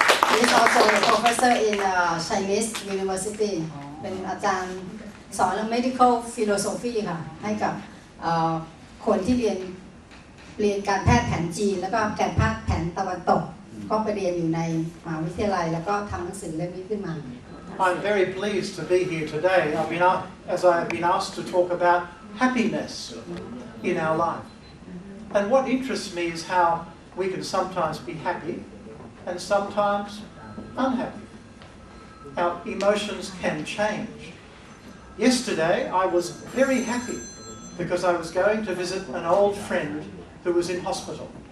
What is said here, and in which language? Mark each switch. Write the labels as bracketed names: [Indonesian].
[English] he is also a professor in Chinese University. [Thai] เป็นอาจารย์สอนเรื่อง medical philosophy ค่ะให้กับคนที่เรียนการแพทย์แผนจีนแล้วก็การแพทย์แผนตะวันตกก็ไปเรียนอยู่ในมหาวิทยาลัยแล้วก็ทำหนังสือเล่มนี้ขึ้นมา [English] I'm very pleased to be here today. As I've been asked to talk about happiness in our life. And what interests me is how we can sometimes be happy and sometimes unhappy. Our emotions can change. Yesterday I was very happy because I was going to visit an old friend who was in hospital.